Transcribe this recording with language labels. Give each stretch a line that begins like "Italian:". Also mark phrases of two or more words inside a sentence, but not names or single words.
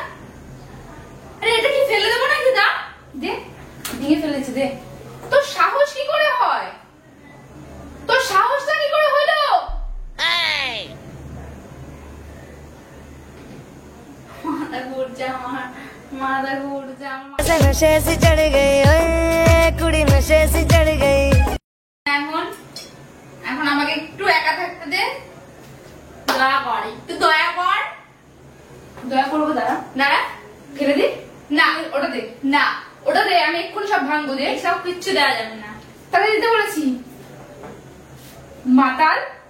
Bangla: আরে এটা কি ফেলে দেবো নাকি? দা দে, ভেঙে ফেলেছে দে। তোর সাহস কি করে হয়? তোর সাহসটা কি করে হলো? মাথা ঘুরছে আমার, মাথা ঘুরছে আমার।
Hindi: नशे से चढ़ गई ओए कुड़ी नशे से चढ़ गई
Bangla: এখন এখন আমাকে একটু একা থাকতে দে, দয়া কর, একটু দয়া কর। দয়া করবো, দাঁড়া দাঁড়া, ফেলে দি না, ওটা দে না, ওটা দে, আমি এক্ষুনি সব ভাঙবো দে, সব কিচ্ছু দেওয়া যাবে না। তাহলে দিতে বলেছি মাতাল।